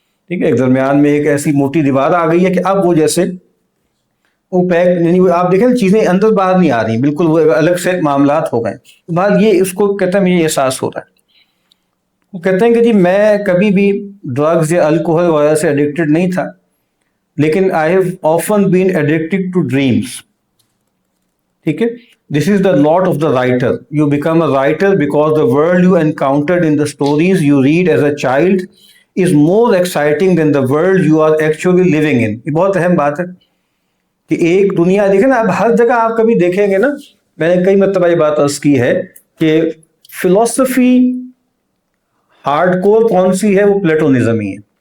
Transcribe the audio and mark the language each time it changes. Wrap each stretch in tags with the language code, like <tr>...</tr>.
<ur>ٹھیک ہے، ایک درمیان میں ایک ایسی موٹی دیوار آ گئی ہے کہ اب وہ جیسے وہ پیک، یعنی آپ دیکھیں چیزیں اندر باہر نہیں آ رہی، بالکل وہ الگ سے معاملات ہو گئے. بعد یہ اس کو کہتے ہیں مجھے احساس ہو رہا ہے. وہ کہتے ہیں کہ جی میں کبھی بھی ڈرگز یا الکوہل وغیرہ سے ایڈکٹڈ نہیں تھا، لیکن</ur> <en>I have often been addicted to dreams. ٹھیک ہے، this is the lot of the writer. You become a writer because the world you encountered in the stories you read as a child is more exciting than the world you are actually living in.</en> <ur>یہ بہت اہم بات ہے کہ ایک دنیا دیکھیں نا، اب ہر جگہ آپ کبھی دیکھیں گے نا، میں نے کئی مرتبہ یہ بات عرض کی ہے کہ فلسفی ہارڈ کور کون سی ہے؟ وہ پلیٹونزم ہی ہے.</ur>